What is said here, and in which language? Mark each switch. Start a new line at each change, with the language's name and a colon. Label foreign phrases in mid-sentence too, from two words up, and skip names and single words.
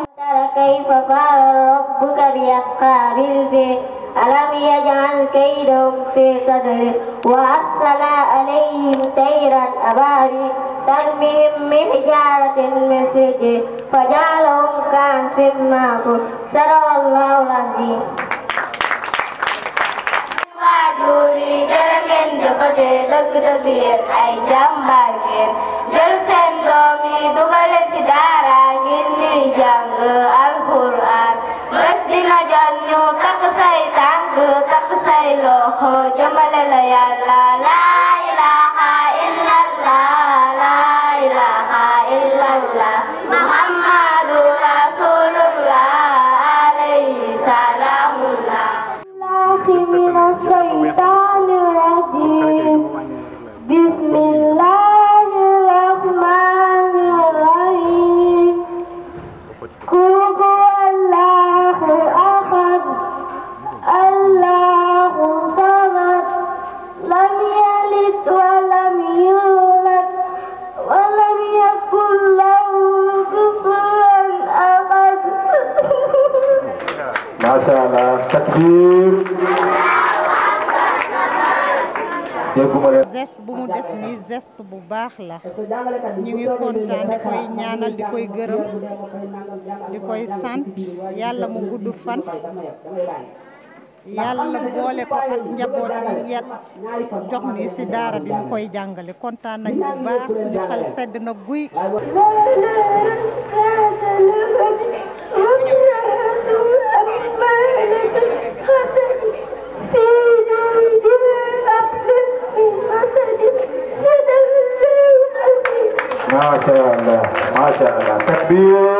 Arabic: ترى كيف فعل ربك بأصحاب الفيل ألم يجعل كيدهم في تضليل وأرسل عليهم طيرا أبابيل ترميهم بحجارة من سجيل فجعلهم كعصف مأكول. صدق الله العظيم.
Wolof: waajuri jërë ngeen jëfate dëgg-dëgg yéen ay jàmbaar ngeen jël seen doom yi dugale ci daara ngir ñuy jàng alxuraan bés dina jot ñu takk say tànk takk say loxo jëmale la yàlla
Arabic: لا إله إلا الله لا إله إلا الله محمد رسول الله عليه سلام الله. من الشيطان الرجيم بسم الله الرحمن الرحيم قل هو الله أحد الله الصمد لم يلد ولم يولد ولم يكن له كفوا أحد. ما شاء الله. تكبير.
Wolof: geste bu mu def nii geste bu baax la ñu ngi kontaan di koy ñaanal di koy gërëm di koy sant yàlla mu gudd fan yàlla boole ko ak njaboot bi yet jox ni ci daara bi mu koy jàngale kontaan nañ bu baax suñu xel sedd na guy.
Arabic: ما شاء الله. ما شاء الله. تكبير.